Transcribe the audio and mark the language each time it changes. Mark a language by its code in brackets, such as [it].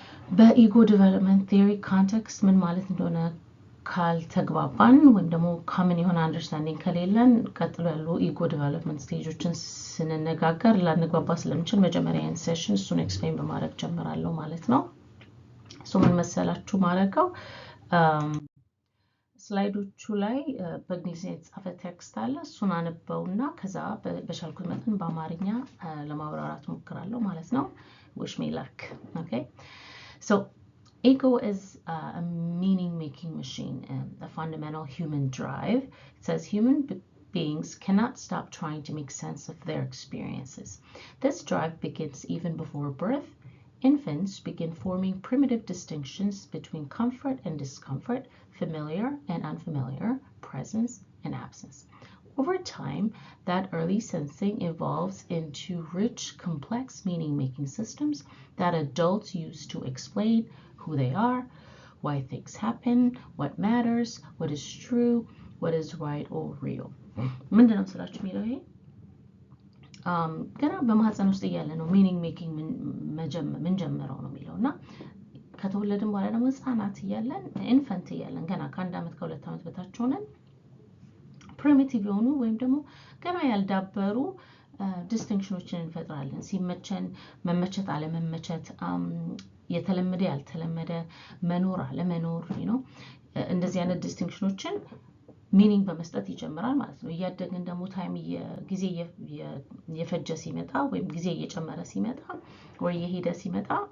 [am] በኢጎ ዴቨሎፕመንት ቲዮሪ ኮንቴክስት ምን ማለት እንደሆነ ካልተግባባን ወይም ደግሞ ኮመን የሆነ አንደርስታንዲንግ ከሌለን ቀጥሎ ያሉ ኢጎ ዴቨሎፕመንት ስቴጆችን ስንነጋገር ላንግባባ ስለምንችል መጀመሪያ ሴሽን እሱን ኤክስፕሌን በማድረግ ጀምራለሁ ማለት ነው። ምን መሰላችሁ ማድረገው ስላይዶቹ ላይ በእንግሊዝኛ የተጻፈ ቴክስት አለ። እሱን አነበውና ከዛ በቻልኩት መጠን በአማርኛ ለማብራራት ሞክራለሁ ማለት ነው። wish me luck. [en] Okay, so ego is a meaning-making machine, a fundamental human drive. It says human beings cannot stop trying to make sense of their experiences. This drive begins even before birth. Infants begin forming primitive distinctions between comfort and discomfort, familiar and unfamiliar, presence and absence. Over time, that early sensing evolves into rich, complex meaning-making systems that adults use to explain who they are, why things happen, what matters, what is true, what is right or real. [am] ምንድነው ስላችሁ የሚለው ይሄ ገና በማህፀን ውስጥ እያለ ነው ሚኒንግ ሜኪንግ ምን ጀመረው ነው የሚለውና ከተወለድን በኋላ ደግሞ ህፃናት እያለን ኢንፈንት እያለን ገና ከ1 አመት ከ2 አመት በታች ሆነን ፕሪሚቲቭ የሆኑ ወይም ደግሞ ገና ያልዳበሩ ዲስቲንክሽኖችን እንፈጥራለን። ሲመቸን መመቸት አለመመቸት፣ የተለመደ ያልተለመደ፣ መኖር አለመኖር ነው። እንደዚህ አይነት ዲስቲንክሽኖችን ሚኒንግ በመስጠት ይጀምራል ማለት ነው። እያደግን ደግሞ ታይም ጊዜ የፈጀ ሲመጣ ወይም ጊዜ እየጨመረ ሲመጣ ወይ የሄደ ሲመጣ